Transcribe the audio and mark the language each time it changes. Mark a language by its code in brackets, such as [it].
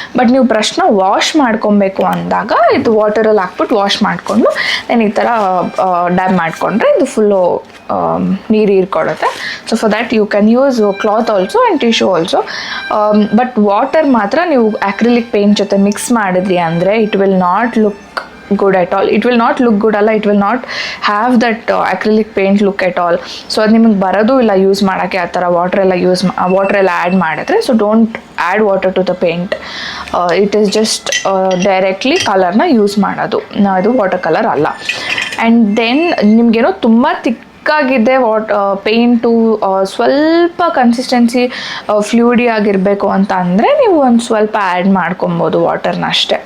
[kn] But ನೀವು ಬ್ರಷ್ನ wash ಮಾಡ್ಕೊಬೇಕು ಅಂದಾಗ ಇದು ವಾಟರಲ್ಲಿ ಹಾಕ್ಬಿಟ್ಟು ವಾಶ್ ಮಾಡಿಕೊಂಡು ದೆನ್ ಈ ಥರ ಡ್ಯಾಬ್ ಮಾಡಿಕೊಂಡ್ರೆ ಇದು ಫುಲ್ಲು ನೀರು ಹೀರ್ಕೊಡುತ್ತೆ. [en] So for that you can use cloth also and tissue also. [kn] But water ಮಾತ್ರ ನೀವು ಅಕ್ರಿಲಿಕ್ ಪೇಂಟ್ ಜೊತೆ ಮಿಕ್ಸ್ ಮಾಡಿದ್ರಿ ಅಂದರೆ [en] It will not look good at all. It will not look good ಅಲ್ಲ, it will not have that acrylic paint look at all. [kn] So ಅದು ನಿಮಗೆ ಬರೋದು ಇಲ್ಲ ಯೂಸ್ ಮಾಡೋಕ್ಕೆ ಆ ಥರ ವಾಟರ್ ಎಲ್ಲ ಆ್ಯಡ್ ಮಾಡಿದ್ರೆ. [en] So don't add water to the paint. It is just directly ಕಲರ್ನ [kn] ಯೂಸ್ ಮಾಡೋದು, ಅದು ವಾಟರ್ ಕಲರ್ ಅಲ್ಲ. ಆ್ಯಂಡ್ ದೆನ್ ನಿಮಗೇನೋ ತುಂಬ ಗಾಗಿದೆ ಪೇಂಟು ಸ್ವಲ್ಪ ಕನ್ಸಿಸ್ಟೆನ್ಸಿ ಫ್ಲೂಯಿಡಿ ಆಗಿರಬೇಕು ಅಂತ ಅಂದರೆ ನೀವು ಒಂದು ಸ್ವಲ್ಪ ಆ್ಯಡ್ ಮಾಡ್ಕೊಬೋದು ವಾಟರ್ನ ಅಷ್ಟೇ.